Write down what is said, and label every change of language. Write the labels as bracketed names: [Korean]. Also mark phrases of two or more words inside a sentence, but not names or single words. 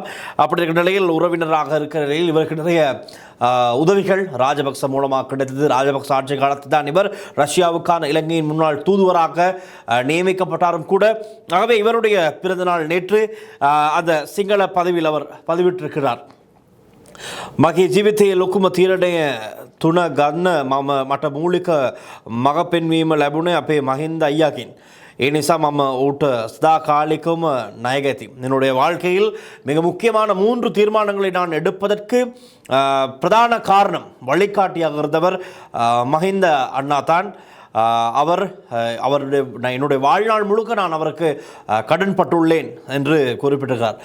[Tamil] அப்படி இருக்கிற நிலையில், உறவினராக இருக்கிற நிலையில் இவருக்கு நிறைய உதவிகள் ராஜபக்ச மூலமாக கிடைத்தது. ராஜபக்ச ஆட்சி காலத்தில் தான் இவர் ரஷ்யாவுக்கான இலங்கையின் முன்னாள் தூதுவராக நியமிக்கப்பட்டாரும் கூட. ஆகவே இவருடைய பிறந்தநாள் நேற்று அந்த சிங்கள பதவியில் அவர் பதிவிட்டிருக்கிறார். [Sinhala] මගේ ජීවිතයේ ලොකුම තීරණය තුන ගන්න මම මට මූලික මග පෙන්වීම ලැබුණේ අපේ මහින්ද අයියාගෙන්. ඒ නිසා මම ඌට සදා කාලිකවම ණයගැති. [Tamil] என்னுடைய வாழ்க்கையில் மிக முக்கியமான 3 தீர்மானங்களை நான் எடுப்பதற்கு பிரதான காரணம், வழிகாட்டியாக இருந்தவர் மஹிந்த அண்ணா தான். அவருடைய என்னுடைய வாழ்நாள் முழுக்க நான் அவருக்கு கடன் பட்டுள்ளேன் என்று குறிப்பிட்டிருக்கிறார்.